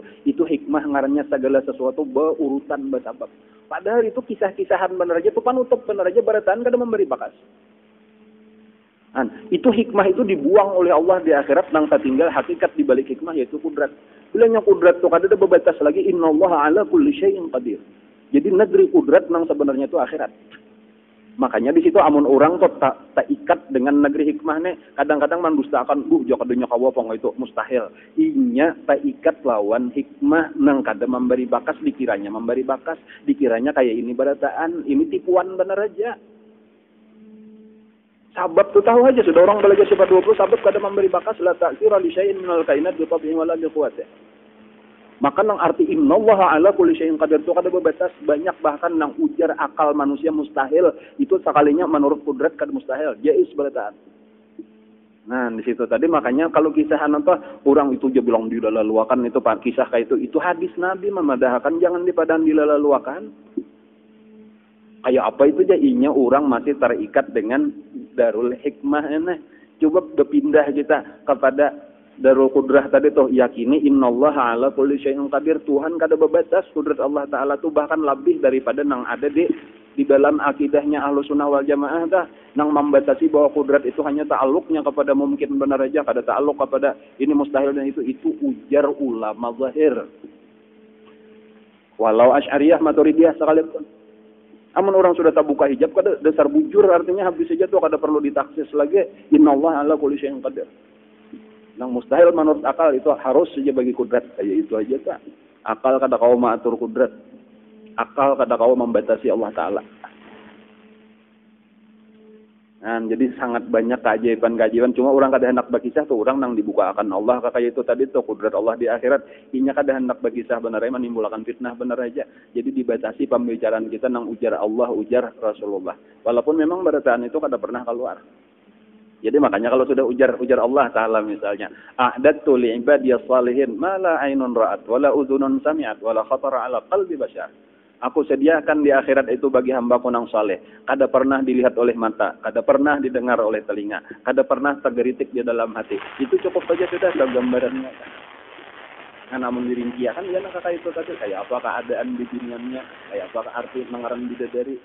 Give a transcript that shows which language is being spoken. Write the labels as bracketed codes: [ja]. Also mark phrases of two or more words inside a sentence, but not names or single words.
[bjn] Itu hikmah ngarannya segala sesuatu berurutan bersabab. Padahal itu kisah-kisahan bener aja, itu panutup bener aja, barataan kada memberi bakas. Itu hikmah itu dibuang oleh Allah di akhirat, nang tinggal hakikat di balik hikmah yaitu kudrat. Bilangnya kudrat tuh kada ada bebatas lagi, [ar] إن الله على كل شيء قدير. [bjn] Jadi negeri kudrat nang sebenarnya itu akhirat. Makanya di situ amun orang tuh tak ikat dengan negeri hikmah nih. Kadang-kadang mandustakan, jauh kadanya kawapong itu mustahil. Inya tak ikat lawan hikmah nang kada memberi bakas, dikiranya memberi bakas, dikiranya kayak ini barataan, ini tipuan bener aja. Sabab tuh tahu aja, sudah orang belajar sifat 20, sabab kada memberi bakas, [ar] لا تأثير لشيء من الكائنات بطبعه ولا بقوته. [bjn] Maka nang arti [ar] إن الله على كل شيء قدير [bjn] itu kada bebatas, banyak bahkan nang ujar akal manusia mustahil, itu sekalinya menurut kudrat kada mustahil, jais barataan. Nah, di situ tadi makanya kalau kisahan apa orang itu aja bilang dilalaluakan itu pak kisah kayak itu hadis Nabi memadahkan jangan dipadan dilalaluakan. Kayak apa itu aja inya orang masih terikat dengan Darul Hikmah ini. Coba berpindah kita kepada Darul Qudrah tadi tuh, yakini [ar] إن الله على كل شيء قدير. [bjn] Tuhan kada bebatas, kudrat Allah Ta'ala tuh bahkan lebih daripada nang ada di dalam akidahnya [ar] أهل السنة والجماعة [bjn] dah, nang membatasi bahwa kudrat itu hanya ta'alluqnya kepada mungkin benar aja, kada ta'alluq kepada ini mustahil dan itu ujar ulama zahir. Walau Asy'ariyah Maturidiyah sekalipun. Amun orang sudah tak buka hijab kada dasar bujur, artinya habis saja tuh kada perlu ditaksis lagi [ar] إن الله على كل شيء قدير. [bjn] Nang mustahil menurut akal itu harus saja bagi kudrat, kayak itu aja tak. Akal kada kau mengatur kudrat, akal kada kau membatasi Allah Ta'ala. Nah, jadi sangat banyak keajaiban-keajaiban. Cuma orang kada hendak berkisah tuh, orang nang dibuka akan Allah kayak itu tadi tuh kudrat Allah di akhirat. Inya kada hendak berkisah benar aja menimbulkan fitnah benar aja. Jadi dibatasi pembicaraan kita nang ujar Allah, ujar Rasulullah. Walaupun memang barataan itu kada pernah keluar. Jadi makanya kalau sudah ujar Allah Ta'ala misalnya, [ar] أعددت لعبادي الصالحين ما لا عين رأت ولا أذن سمعت ولا خطر على قلب بشر. [bjn] Aku sediakan di akhirat itu bagi hambaku nang saleh, kada pernah dilihat oleh mata, kada pernah didengar oleh telinga, kada pernah tergeritik di dalam hati. Itu cukup saja sudah gambarannya. Nah, namun dirinciakan ya nak kayak itu tadi, kayak apa keadaan di dunianya, kayak apa arti mengaran bidadari.